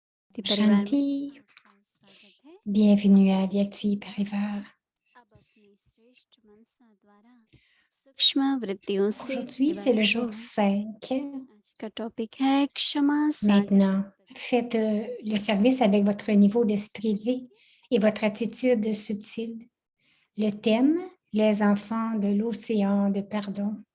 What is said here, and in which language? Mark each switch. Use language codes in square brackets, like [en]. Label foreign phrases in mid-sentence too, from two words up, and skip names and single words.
[hi] व्यक्ति परिवार में Shanti, आपका स्वागत है। [fr] bienvenue à Vyakti Parivar. [hi] अब अपने श्रेष्ठ मनसा द्वारा सूक्ष्म वृत्तियों से [fr] Aujourd'hui, c'est le jour 5. [hi] आज का टॉपिक है क्षमा सागर। [fr] Maintenant, faites le service avec votre niveau d'esprit élevé et votre attitude subtile. Le thème, les enfants de l'océan de pardon.